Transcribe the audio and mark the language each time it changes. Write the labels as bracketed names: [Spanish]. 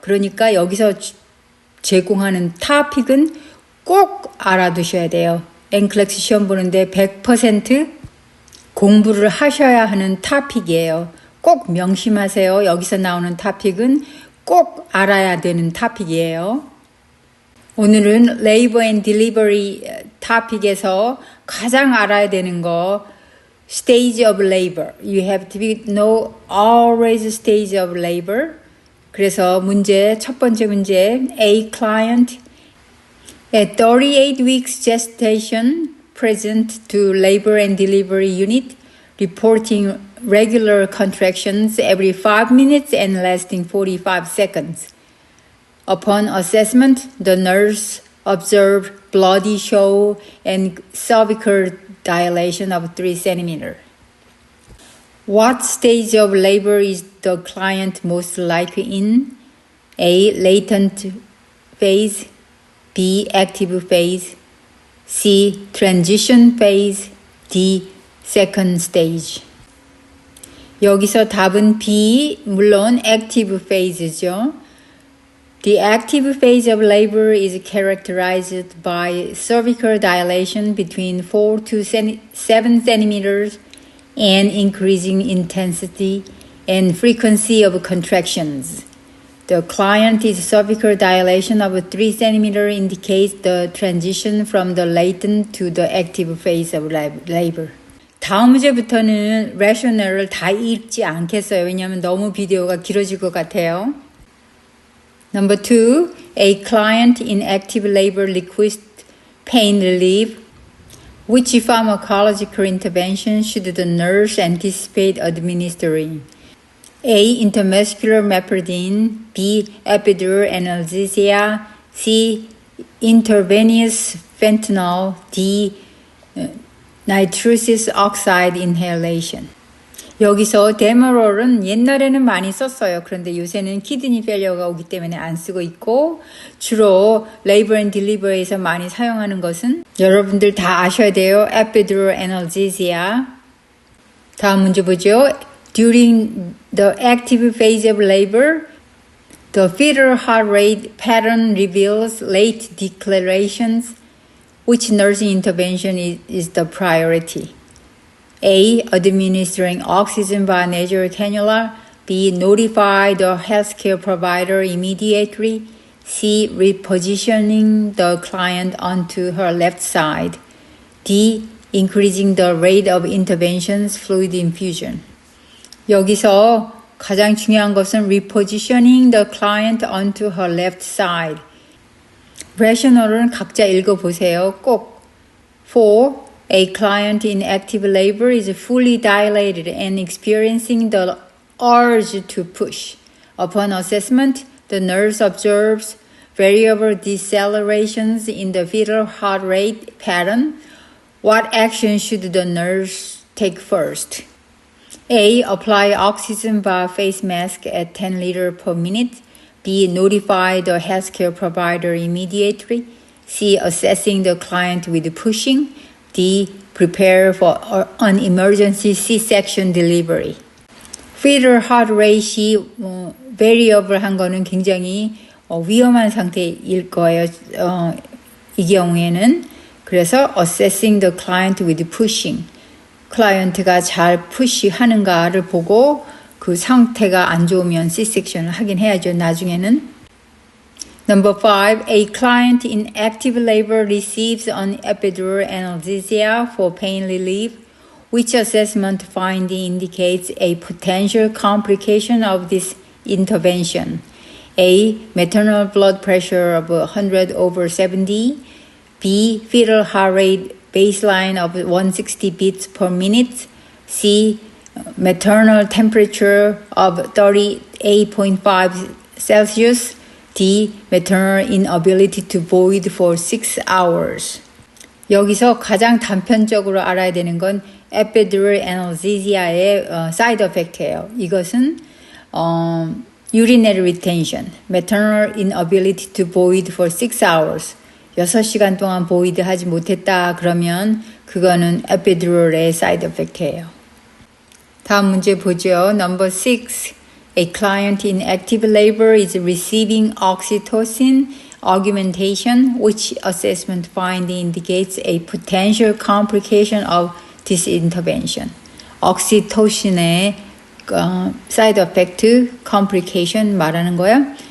[Korean] 그러니까 여기서 제공하는 토픽은 꼭 알아두셔야 돼요. NCLEX 시험 보는데 100% 공부를 하셔야 하는 토픽이에요. 꼭 명심하세요. 여기서 나오는 토픽은 꼭 알아야 되는 토픽이에요. 오늘은 Labor and Delivery 토픽에서 가장 알아야 되는 거 Stage of Labor. [English] You have to know always stage of labor. [Korean] 그래서 첫 번째 문제, [English] A client at 38 weeks gestation present to Labor and Delivery unit reporting regular contractions every 5 minutes and lasting 45 seconds. Upon assessment, the nurse observed bloody show and cervical dilation of 3 centimeters. What stage of labor is the client most likely in? A. Latent phase, B. Active phase, C. Transition phase, D. Second stage. [Korean] 여기서 답은 B, 물론 active phase죠. [English] The active phase of labor is characterized by cervical dilation between 4 to 7 centimeters and increasing intensity and frequency of contractions. The client's cervical dilation of 3 centimeters indicates the transition from the latent to the active phase of labor. [Korean] 다음 문제부터는 rational을 다 읽지 않겠어요. 왜냐하면 너무 비디오가 길어질 것 같아요. [English] Number 2, a client in active labor requests pain relief. Which pharmacological intervention should the nurse anticipate administering? A. Intramuscular mepridine, B. Epidural analgesia, C. Intravenous fentanyl, D. nitrous oxide inhalation. [Korean] 여기서 데머롤은 옛날에는 많이 썼어요. 그런데 요새는 키드니 페일러가 오기 때문에 안 쓰고 있고 주로 Labor and Delivery에서 많이 사용하는 것은 여러분들 다 아셔야 돼요. Epidural analgesia. 다음 문제 보죠. [English] During the active phase of labor, the fetal heart rate pattern reveals late declarations. Which nursing intervention is the priority? A. Administering oxygen by nasal cannula. B. Notify the healthcare provider immediately. C. Repositioning the client onto her left side. D. Increasing the rate of interventions fluid infusion. [Korean] 여기서 가장 중요한 것은 [English] repositioning the client onto her left side. [Korean] rational은 각자 읽어보세요. 꼭. 4. [English] A client in active labor is fully dilated and experiencing the urge to push. Upon assessment, the nurse observes variable decelerations in the fetal heart rate pattern. What action should the nurse take first? A. Apply oxygen via face mask at 10 liters per minute. B. Notify the healthcare provider immediately. C. Assessing the client with pushing. D. Prepare for an emergency C-section delivery. [Korean] fetal heart rate이 variable 한 거는 굉장히 위험한 상태일 거예요. 이 경우에는 그래서 [English] assessing the client with pushing. [Korean] 클라이언트가 잘 푸시하는가를 보고 그 상태가 안 좋으면 C-섹션을 하긴 해야죠. 나중에는 [English] Number 5, a client in active labor receives an epidural analgesia for pain relief. Which assessment finding indicates a potential complication of this intervention? A. Maternal blood pressure of 100/70. B. Fetal heart rate baseline of 160 beats per minute. C. Maternal temperature of 38.5 Celsius. D. Maternal inability to void for 6 hours. [Korean] 여기서 가장 단편적으로 알아야 되는 건 epidural analgesia의 side effect예요. 이것은 [English] urinary retention, maternal inability to void for 6 hours. [Korean] 6시간 동안 void 하지 못했다 그러면 그거는 epidural의 side effect예요. 다음 문제 보죠. Number 6. [English] A client in active labor is receiving oxytocin augmentation, which assessment finding indicates a potential complication of this intervention. [Korean] oxytocin의 side effect, complication 말하는 거예요.